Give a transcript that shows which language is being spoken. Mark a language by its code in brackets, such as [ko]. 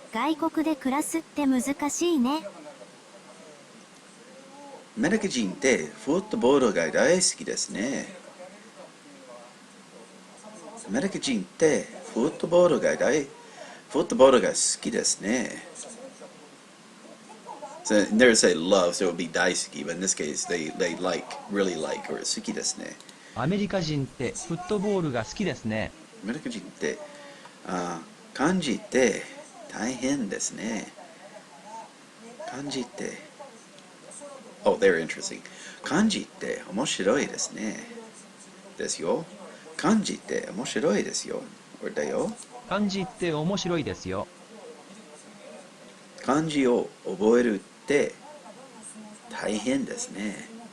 [ja] 外国で暮らすって難しいね。アメリカ人ってフットボールが大好きですね。アメリカ人ってフットボールが好きですね。 [en] So there's a love, so it would be 大好き, but in this case they like, really like, or [ja] 好きですね。アメリカ人ってフットボールが好きですね。アメリカ人って漢字って大変ですね。漢字って [en] Oh, they're interesting. [ja] 漢字って面白いですね。ですよ。漢字って面白いですよ。これだよ。漢字って面白いですよ。漢字を覚えるって大変ですね。